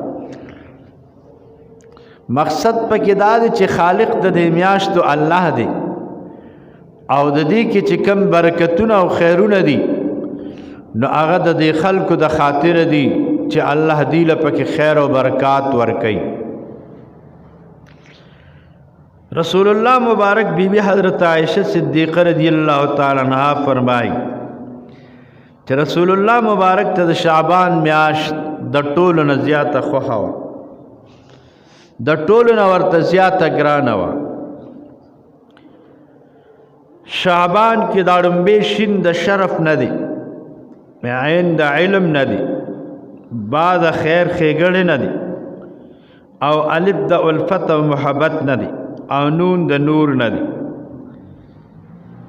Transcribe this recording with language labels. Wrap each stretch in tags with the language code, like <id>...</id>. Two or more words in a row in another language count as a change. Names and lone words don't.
<ps>مقصد پکې دا دی چې خالق د دې میاشتو الله دی او د دې کې چې کم برکتونه او خیرونه دي نو هغه د دې خلکو د خاطر دي چې الله دې له پکې خیر او برکات ورکوي. رسول الله مبارک بیبی حضرت عائشہ صدیقہ</ps> <ar>رضی اللہ تعالی عنہا</ar> <ps>فرمائی چې رسول الله مبارک ته د شعبان میاشت د ټولو نه زیاته خوښه وه، د ټولو نه ورته زیاته ګرانه وه. شعبان کې دا ړومبی شین د شرف نه دی، عین د علم نه دی، با د خیر ښېګڼې نه دی او الف د الفت او محبت نه دی او نون د نور نه دی.</ps>